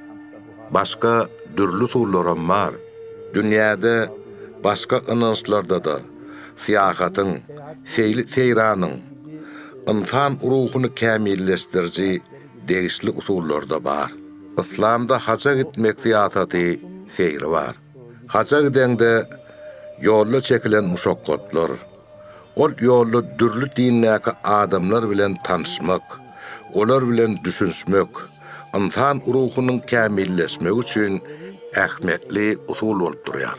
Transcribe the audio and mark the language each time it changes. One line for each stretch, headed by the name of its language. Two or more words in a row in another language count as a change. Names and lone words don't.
Turkmen: Başka dürlü usullar bar. Dünýäde başka ynançlarda da siyahatyň, seýranyň insan ruhuny kämilleşdiriji degişli usullar da bar.
Turkish: İslamda haca gitmek siyasaty seyri var.
Turkmen: Haca gidende ýolda çekilen muşakkatlar, ol ýolda dürlü dinläki adamlar bilen tanışmak, olar bilen düşünmek, insan ruhunyň kämilleşmegi üçin ähmetli usul bolup durýar.